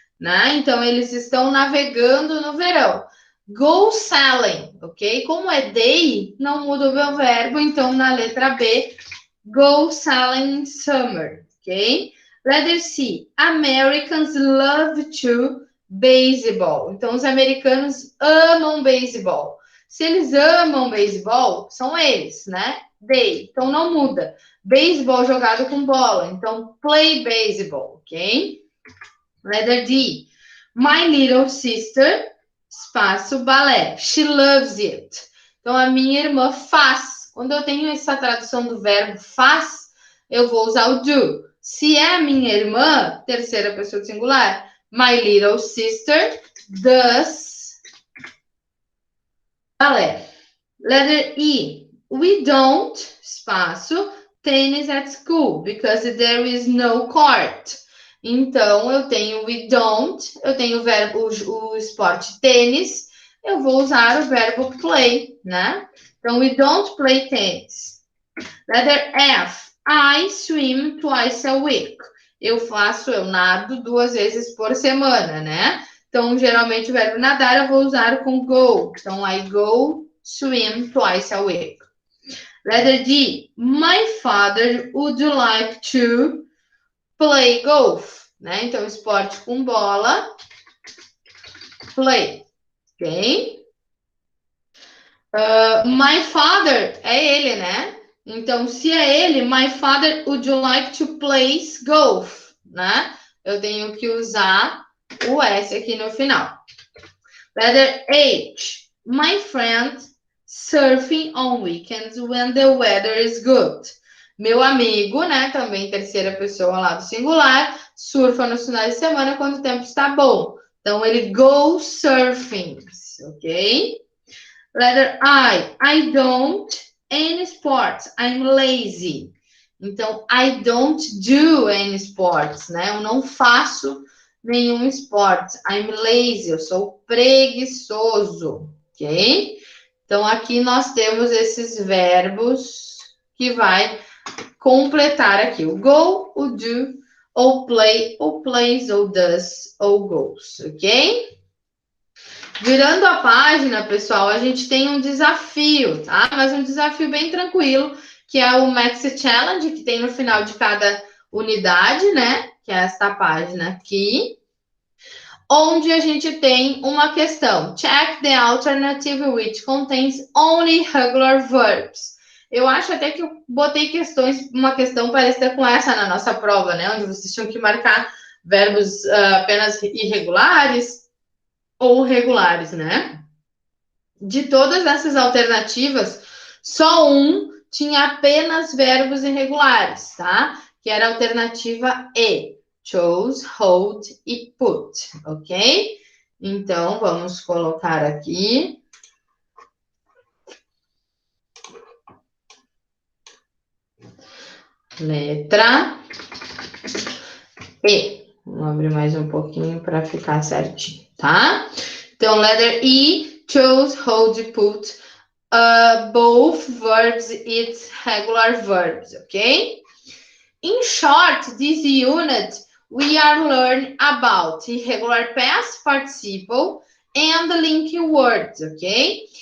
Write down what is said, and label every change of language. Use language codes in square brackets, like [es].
[pt] Né? Então, eles estão navegando no verão. [en] Go sailing, [pt] ok? Como é they, não muda o meu verbo, então na letra B, [en] go sailing in summer, [pt] ok? [en] Letter C, Americans love to baseball. [pt] Então, os americanos amam beisebol. Se eles amam beisebol, são eles, né? They, então não muda. Beisebol jogado com bola, então [en] play baseball, [pt] ok? [en] Letter D, my little sister, espaço, balé. She loves it. [pt] Então, a minha irmã faz. Quando eu tenho essa tradução do verbo faz, eu vou usar o do. Se é a minha irmã, terceira pessoa singular, [en] my little sister does balé. Letter E, we don't, espaço, tennis at school, because there is no court. [pt] Então, eu tenho [en] we don't, [pt] eu tenho o verbo, o esporte tênis, eu vou usar o verbo play, né? [en] Então, we don't play tennis. Letter F, I swim twice a week. [pt] Eu nado 2 vezes por semana, né? Então, geralmente, o verbo nadar eu vou usar com go. Então, [en] I go swim twice a week. Letter D, my father would like to play golf, né? [pt] Então, esporte com bola, play, ok? [en] My father [pt] é ele, né? Então, se é ele, [en] my father would you like to play golf, né? [pt] Eu tenho que usar o S aqui no final. [en] Letter H, my friend surfing on weekends when the weather is good. [pt] Meu amigo, né? Também terceira pessoa lá do singular, surfa nos finais de semana quando o tempo está bom. Então, ele [en] goes surfing, [pt] ok? [en] Letter I don't any sports. I'm lazy. Então, I don't do any sports, né? [pt] Eu não faço nenhum esporte. [en] I'm lazy, [pt] eu sou preguiçoso, ok? Então, aqui nós temos esses verbos que vai completar aqui o go, o do, ou play, ou plays, ou does, ou goes, ok? Virando a página, pessoal, a gente tem um desafio, tá? Mas um desafio bem tranquilo, que é o Maxi Challenge, que tem no final de cada unidade, né? Que é esta página aqui, onde a gente tem uma questão. [en] Check the alternative which contains only regular verbs. [pt] Eu acho até que eu botei uma questão parecida com essa na nossa prova, né? Onde vocês tinham que marcar verbos apenas irregulares ou regulares, né? De todas essas alternativas, só um tinha apenas verbos irregulares, tá? Que era a alternativa E. Chose, hold e put, ok? Então, vamos colocar aqui. Letra E. Vamos abrir mais um pouquinho para ficar certinho, tá? [en] Então, letter E. Chose, hold, put, both verbs, it's regular verbs, okay? In short, this unit, we are learning about irregular past participle and linking words, okay?